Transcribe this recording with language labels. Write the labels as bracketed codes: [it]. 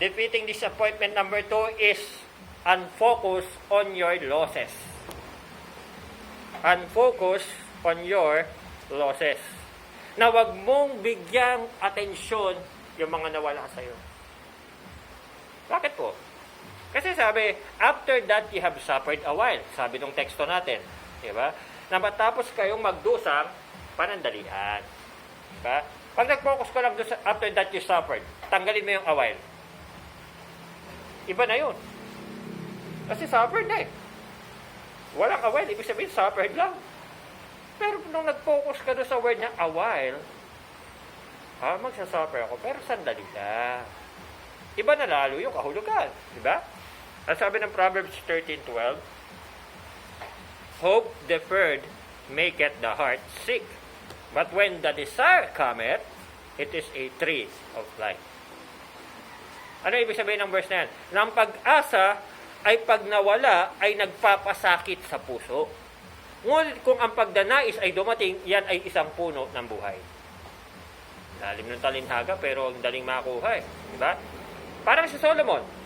[en] Defeating disappointment number 2 is unfocus on your losses. Unfocus on your losses. [tl] Na wag mong bigyang atensyon yung mga nawala sa'yo. Bakit po? Kasi sabi, [en] after that you have suffered a while. [tl] Sabi nung teksto natin. Diba? Na matapos kayong magdusang panandalian. Diba? Pag nag-focus ka lang doon after that you suffered, tanggalin mo yung a while. Iba na yun. Kasi suffered na eh. Walang a while, ibig sabihin suffered lang. Pero nung nag-focus ka doon sa word na a while, magsasuffer ako, pero sandali lang. Iba na lalo yung kahulugan. Diba? Ang sabi ng [en] Proverbs 13:12, hope deferred maketh the heart sick. But when the desire cometh, it is a tree of life. [tl] Ano ibig sabihin ng verse na yan? Nang pag-asa ay pag nawala ay nagpapasakit sa puso. Ngunit kung ang pagdanais ay dumating, yan ay isang puno ng buhay. Lalim ng talinhaga pero ang daling makuha eh. Diba? Parang si Solomon.